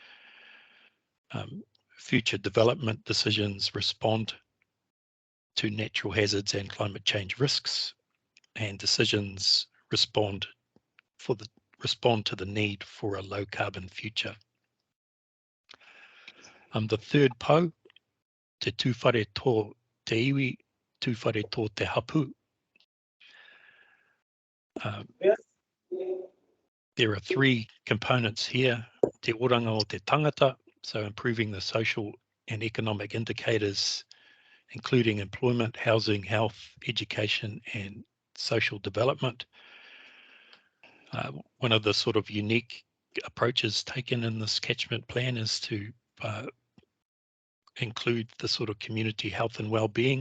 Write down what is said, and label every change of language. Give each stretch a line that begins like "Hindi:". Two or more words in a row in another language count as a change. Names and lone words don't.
English: Future development decisions respond to natural hazards and climate change risks, and decisions respond to the need for a low carbon future. The third
Māori: pou, te tūwhare tō te iwi, tūwhare tō te hapu.
English: There are three components here.
Māori: Te oranga o te tangata,
English: so improving the social and economic indicators, including employment, housing, health, education, and social development. One of the sort of unique approaches taken in this catchment plan is to include the sort of community health and well-being.